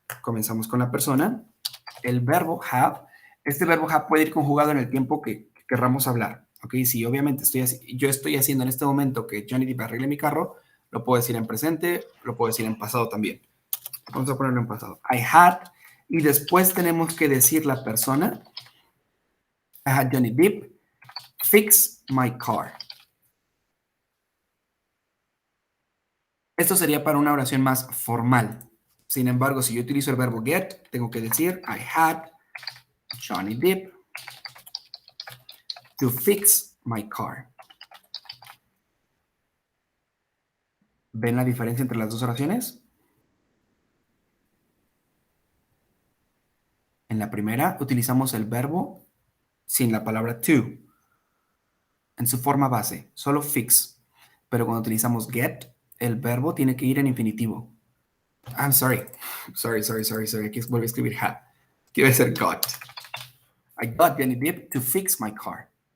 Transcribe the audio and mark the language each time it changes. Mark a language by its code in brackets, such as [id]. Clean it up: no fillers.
[es] Comenzamos con la persona. El verbo have, este verbo have puede ir conjugado en el tiempo que querramos hablar. ¿Ok? Si obviamente yo estoy haciendo en este momento que Johnny Depp arregle mi carro, lo puedo decir en presente, lo puedo decir en pasado también. Vamos a ponerlo en pasado. [en] I had, [es] y después tenemos que decir la persona. [en] I had Johnny Depp fix my car. [es] Esto sería para una oración más formal. Sin embargo, si yo utilizo el verbo get, tengo que decir [en] I had Johnny Depp to fix my car. [es] ¿Ven la diferencia entre las dos oraciones? En la primera utilizamos el verbo sin la palabra to, en su forma base, solo fix. Pero cuando utilizamos get, el verbo tiene que ir en infinitivo. [en] I'm sorry. Sorry. [es] Aquí vuelvo a escribir had. Quiero decir got. [en] I got Johnny Depp to fix my car.